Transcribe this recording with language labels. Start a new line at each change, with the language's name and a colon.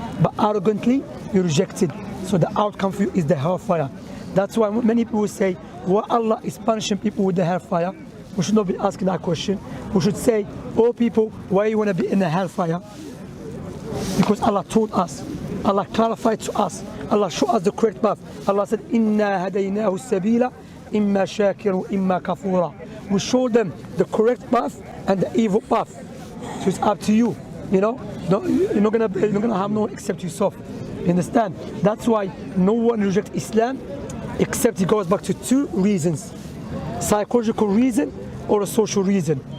English: But arrogantly, you rejected. So the outcome for you is the hellfire. That's why many people will say, why Allah is punishing people with the hellfire? We should not be asking that question. We should say, oh people, why you want to be in the hellfire? Because Allah told us, Allah clarified to us, Allah showed us the correct path. Allah said,
Arabic: إِنَّا هَدَيْنَاهُ السَّبِيلَ إِمَّا شَاكِرٌ وَإِمَّا كَفُورًا.
English: We showed them the correct path and the evil path. So it's up to you. You know, you're not gonna have no one except yourself. You understand? That's why no one rejects Islam except he goes back to two reasons: psychological reason or a social reason.